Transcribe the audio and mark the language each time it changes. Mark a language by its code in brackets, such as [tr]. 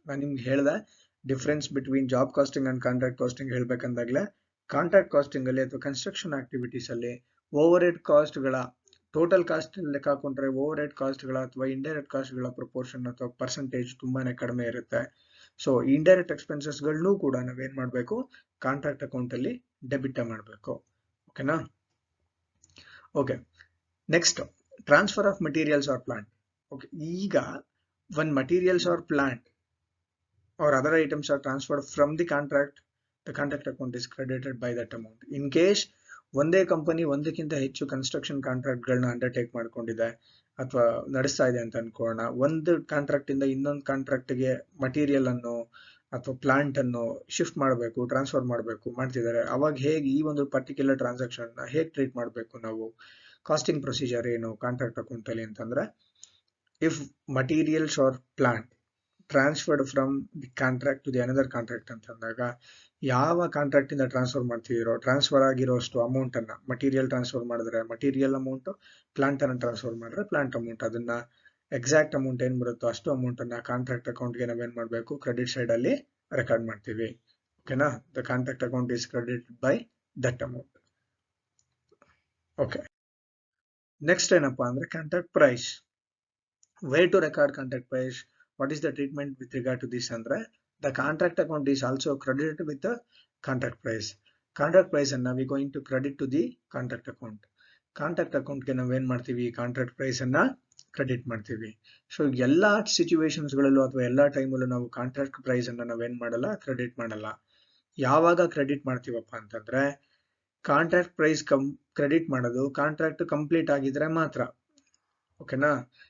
[kn] ನಾನು ನಿಮ್ಗೆ ಹೇಳ್ದೆ difference between job casting and contract casting ಹೇಳ್ಬೇಕಂದಾಗ್ಲೇ, contract casting ಅಲ್ಲಿ ಅಥವಾ ಕನ್ಸ್ಟ್ರಕ್ಷನ್ ಆಕ್ಟಿವಿಟೀಸ್ ಅಲ್ಲಿ ಓವರ್ ಹೆಡ್ ಕಾಸ್ಟ್ ಗಳ ಟೋಟಲ್ ಕಾಸ್ಟ್ ಲೆಕ್ಕ ಹಾಕೊಂಡ್ರೆ ಓವರ್ ಹೆಡ್ ಕಾಸ್ಟ್ ಗಳ ಅಥವಾ ಇಂಡೈರೆಕ್ಟ್ ಕಾಸ್ಟ್ ಗಳ ಪ್ರಪೋರ್ಷನ್ ಅಥವಾ ಪರ್ಸೆಂಟೇಜ್ ತುಂಬಾನೇ ಕಡಿಮೆ ಇರುತ್ತೆ. ಸೊ ಇಂಡೈರೆಕ್ಟ್ ಎಕ್ಸ್ಪೆನ್ಸಸ್ ಗಳನ್ನೂ ಕೂಡ ನಾವೇನ್ ಮಾಡ್ಬೇಕು, ಕಾಂಟ್ರಾಕ್ಟ್ ಅಕೌಂಟ್ ಅಲ್ಲಿ ಡೆಬಿಟ್ ಮಾಡಬೇಕು. ಓಕೆನಾ. [en] Okay, next transfer of materials or plant. Okay, ಈಗ when materials or plant or other items are transferred from the contract account is credited by that amount. [kn] In case ಒಂದೇ company ಒಂದಕ್ಕಿಂತ ಹೆಚ್ಚು construction contract ಗಳನ್ನ undertake ಮಾಡ್ಕೊಂಡಿದೆ ಅಥವಾ ನಡೆಸ್ತಾ ಇದೆ ಅಂತ ಅನ್ಕೋಣ. ಒಂದು ಕಾಂಟ್ರಾಕ್ಟ್ ಇಂದ ಇನ್ನೊಂದು ಕಾಂಟ್ರಾಕ್ಟ್ ಗೆ ಮಟೀರಿಯಲ್ ಅನ್ನು ಅಥವಾ ಪ್ಲಾಂಟ್ ಅನ್ನು ಶಿಫ್ಟ್ ಮಾಡಬೇಕು, ಟ್ರಾನ್ಸ್ಫರ್ ಮಾಡಬೇಕು ಮಾಡ್ತಿದ್ದಾರೆ. ಅವಾಗ ಹೇಗೆ ಈ ಒಂದು ಪರ್ಟಿಕ್ಯುಲರ್ ಟ್ರಾನ್ಸಾಕ್ಷನ್ ಹೇಗೆ ಟ್ರೀಟ್ ಮಾಡಬೇಕು ನಾವು, ಕಾಸ್ಟಿಂಗ್ ಪ್ರೊಸೀಜರ್ ಏನು ಕಾಂಟ್ರಾಕ್ಟ್ ಅಕೌಂಟ್ ಅಲ್ಲಿ ಅಂತಂದ್ರೆ, if materials or plant transferred from the contract to the another contract ಅಂತಂದಾಗ, ಯಾವ ಕಾಂಟ್ರಾಕ್ಟ್ ಇಂದ ಟ್ರಾನ್ಸ್ಫರ್ ಮಾಡ್ತಿದ್ದೀರೋ ಟ್ರಾನ್ಸ್ಫರ್ ಆಗಿರೋಷ್ಟು ಅಮೌಂಟ್ ಅನ್ನ ಮಟೀರಿಯಲ್ ಟ್ರಾನ್ಸ್ಫರ್ ಮಾಡಿದ್ರೆ ಮಟೀರಿಯಲ್ ಅಮೌಂಟ್, ಪ್ಲಾಂಟ್ ಅನ್ನ ಟ್ರಾನ್ಸ್ಫರ್ ಮಾಡಿದ್ರೆ ಪ್ಲಾಂಟ್ ಅಮೌಂಟ್, ಅದನ್ನ ಎಕ್ಸಾಕ್ಟ್ ಅಮೌಂಟ್ ಏನ್ ಬರುತ್ತೋ ಅಷ್ಟು ಅಮೌಂಟ್ ಅನ್ನ ಕಾಂಟ್ರಾಕ್ಟ್ ಅಕೌಂಟ್ಗೆ ನಾವೇನ್ ಮಾಡ್ಬೇಕು, ಕ್ರೆಡಿಟ್ ಸೈಡ್ ಅಲ್ಲಿ ರೆಕಾರ್ಡ್ ಮಾಡ್ತೀವಿ. [en] ಓಕೆನಾ, the contract account is credited by that amount. Okay, next ಏನಪ್ಪಾ ಅಂದ್ರೆ contract price. Where to record contract price, what is the treatment with regard to this ಅಂದ್ರೆ, The contract account is also credited with the contract price. Contract price ಅನ್ನ we going to credit to the contract account. [kn] Contract account ಗೆ ನಾವು ಏನ್ ಮಾಡ್ತೀವಿ, contract price ಅನ್ನ credit ಮಾಡ್ತೀವಿ. So ಎಲ್ಲಾ situations ಗಳಲ್ಲೂ ಅಥವಾ ಎಲ್ಲಾ ಟೈಮಲ್ಲೂ ನಾವು ಕಾಂಟ್ರಾಕ್ಟ್ ಪ್ರೈಸ್ ಅನ್ನ ನಾವೇನ್ ಮಾಡಲ್ಲ, ಕ್ರೆಡಿಟ್ ಮಾಡಲ್ಲ. ಯಾವಾಗ ಕ್ರೆಡಿಟ್ ಮಾಡ್ತೀವಪ್ಪ ಅಂತಂದ್ರೆ ಕಾಂಟ್ರಾಕ್ಟ್ ಪ್ರೈಸ್ ಕ್ರೆಡಿಟ್ ಮಾಡೋದು ಕಾಂಟ್ರಾಕ್ಟ್ ಕಂಪ್ಲೀಟ್ ಆಗಿದ್ರೆ ಮಾತ್ರ. ಓಕೆನಾ?